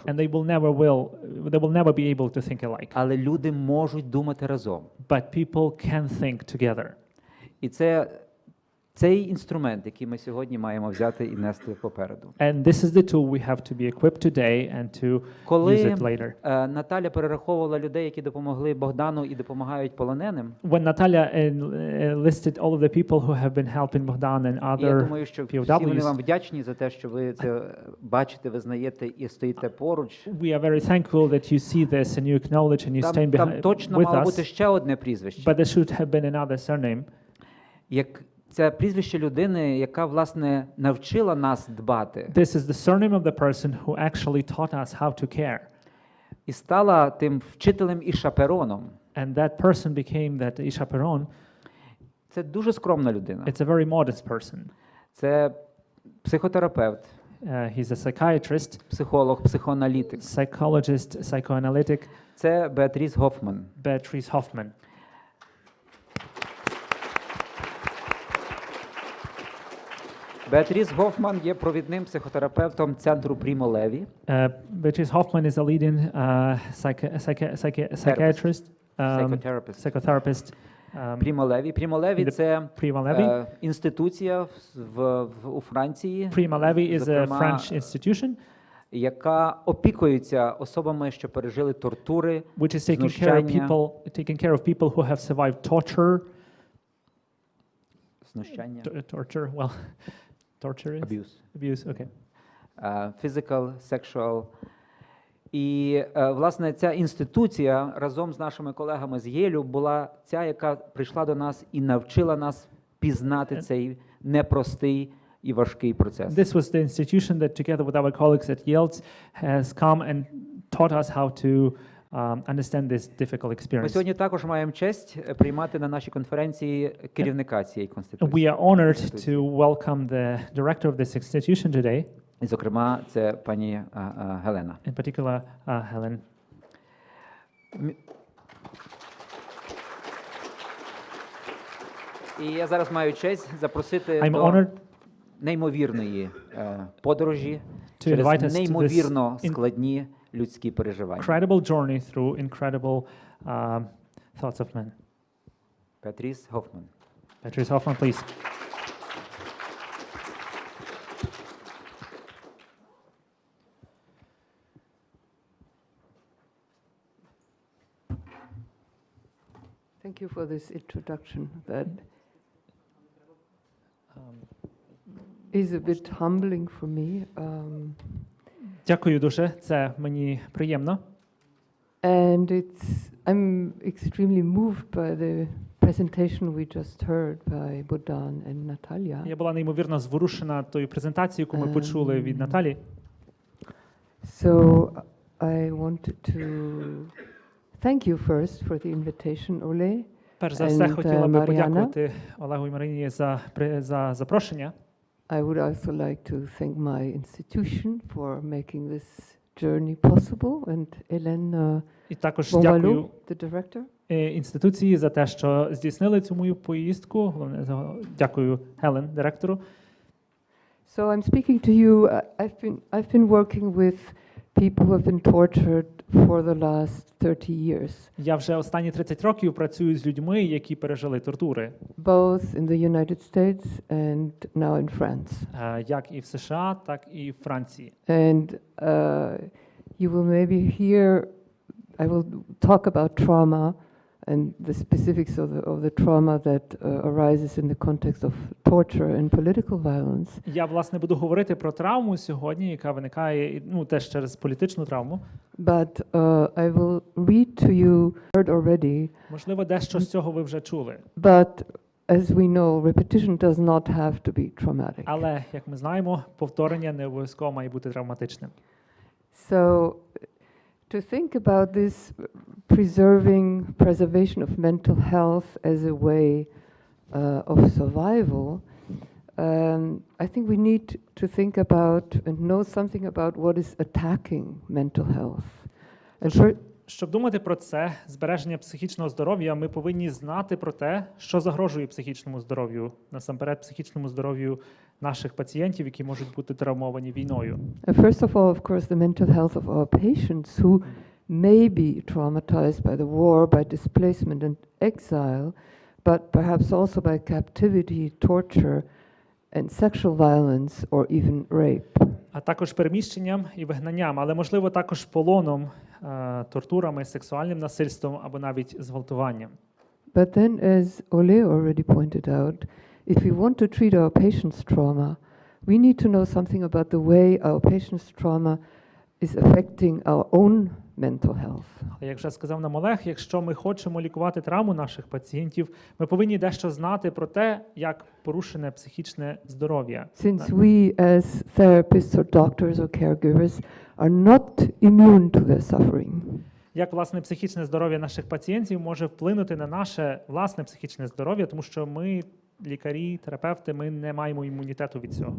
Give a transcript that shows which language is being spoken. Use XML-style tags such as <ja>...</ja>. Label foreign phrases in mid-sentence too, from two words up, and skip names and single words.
<en>and they will never be able to think alike.</en> <uk>Але люди можуть думати разом.</uk> <en>But people can think together.</en> <uk>І цей інструмент, який ми сьогодні маємо взяти і нести попереду.</uk> <en>And this is the tool we have to be equipped today and to use</en> <uk>Коли</uk> <en>it later.</en> <uk>Наталя перераховувала людей, які допомогли Богдану і допомагають полоненим,</uk> <en>When Natalia listed all of the people who have been helping Bogdan and</en> <uk>я</uk> <en>other</en> <uk>думаю, що всі вони вам</uk> <en>POWs,</en> <uk>вдячні за те, що ви це бачите, визнаєте і стоїте поруч.</uk> <en>we are very thankful that you see this and you acknowledge and you stand</en> <uk>Там</uk> <en>behind</en> <uk>точно</uk> <en>with</en> <uk>мало бути</uk> <en>us,</en> <uk>ще одне прізвище.</uk> <en>but there should have been another surname.</en> <uk>Як це прізвище людини, яка, власне, навчила нас дбати.</uk> <en>This is the surname of the person who actually taught us how to care.</en> <uk>І стала тим вчителем і шапероном.</uk> <en>And that person became that chaperone.</en> <uk>Це дуже скромна людина.</uk> <en>It's a very modest person.</en> <uk>Це психотерапевт,</uk> <en>He's a psychiatrist,</en> <uk>психолог, психоаналітик.</uk> <en>psychologist, psychoanalytic,</en> <uk>Це Беатріс Гофман.</uk> <en>Beatrice Hoffman.</en> <uk>Беатріс Гофман є провідним психотерапевтом центру Прімо Леві.</uk> <en>Beatrice Hoffman is a leading psychiatrist, psychotherapist.</en> <uk>Прімо Леві. Прімо Леві</uk> <en>the</en> <uk>це</uk> <en>Prima Levi.</en> <uk>інституція у Франції,</uk> <en>Prima Levi is a</en> <uk>зокрема,</uk> <en>French institution</en> <uk>яка опікується особами, що пережили тортури,</uk> <en>which is</en> <uk>знущання,</uk> <en>taking care of people who have survived torture.</en> <uk>знущання,</uk> <en>Torture, well, torture is abuse. Okay. physical, sexual.</en> <uk>І, власне, ця інституція разом з нашими колегами з Єлю була ця, яка прийшла до нас і навчила нас пізнати цей непростий і важкий процес.</uk> <en>This was the institution that, together with our colleagues at Yale, has come and taught us how to understand this difficult</en> <uk>Ми</uk> <en>experience.</en> <uk>сьогодні також маємо честь приймати на нашій конференції керівника цієї конституції.</uk> <en>We are honored to welcome the director of this institution today,</en> <uk>І, зокрема, це пані Гелена.</uk> <en>in particular, Helen.</en> <uk>І я зараз маю честь запросити</uk> <en>I'm</en> <uk>до</uk> <en>honored</en> <uk>неймовірної подорожі</uk> <en>to invite us</en> <uk>через</uk> <en>to</en> <uk>неймовірно</uk> <en>this</en> <uk>складні людські переживання.</uk> <en>incredible journey through incredible thoughts of men.</en> <uk>Беатріс Гофман.</uk> <en>Beatrice Hoffman, please. Thank you for this introduction. That is a bit humbling for me.</en> <uk>Дякую дуже, це мені приємно.</uk> <en>And I'm extremely moved by the presentation we just heard by Bogdan and Natalia.</en> <uk>Я була неймовірно зворушена тою презентацією, яку ми почули від Наталі.</uk> <en>So I wanted to thank you first for the invitation, Ole.</en> <uk>Перш за все,</uk> <en>And,</en> <uk>хотіла би</uk> <en>Mariana.</en> <uk>подякувати Олегу і Марині за запрошення.</uk> <en>I would also like to thank my institution for making this journey possible, and Hélène</en> <uk>І також</uk> <en>Bonvalou,</en> <uk>дякую</uk> <en>the director.</en> <uk>інституції за те, що здійснили цю мою поїздку. Головне, дякую Хелен, директору.</uk> <en>So I'm speaking to you. I've been working with people who have been tortured for the last 30 years, Я вже останні 30 років працюю з людьми, які пережили тортури, both in the United States and now in France.</en> <uk>як і в США, так і в Франції.</uk> <en>And you will maybe hear, I will talk about trauma and the specifics of the trauma that arises in the context of torture and political violence.</en> <uk>Я, власне, буду говорити про травму сьогодні, яка виникає, теж через політичну травму.</uk> <en>But I will read to you, heard already,</en> <uk>Можливо, дещо з цього ви вже чули.</uk> <en>but as we know, repetition does not have to be traumatic.</en> <uk>Але, як ми знаємо, повторення не обов'язково має бути травматичним.</uk> <en>So to think about this preservation of mental health as a way of survival, I think we need to think about and know something about what is attacking mental health. And</en> <uk>Щоб думати про це, збереження психічного здоров'я, ми повинні знати про те, що загрожує психічному здоров'ю, насамперед психічному здоров'ю наших пацієнтів, які можуть бути травмовані війною.</uk> <en>First of all, of course, the mental health of our patients who may be traumatized by the war, by displacement and exile, but perhaps also by captivity, torture, and sexual violence or even rape.</en> <uk>А також переміщенням і вигнанням, але, можливо, також полоном, тортурами, сексуальним насильством або навіть зґвалтуванням.</uk> <en>But then, as Ole already pointed out, if we want to treat our patients' trauma, we need to know something about the way our patients' trauma is affecting our own mental health.</en> <uk>Як вже сказав нам Олег, якщо ми хочемо лікувати травму наших пацієнтів, ми повинні дещо знати про те, як порушене психічне здоров'я.</uk> <en>Since we as therapists or doctors or caregivers are not immune to their suffering.</en> <uk>Як, власне, психічне здоров'я наших пацієнтів може вплинути на наше власне психічне здоров'я, тому що ми, лікарі, терапевти, ми не маємо імунітету від цього.</uk>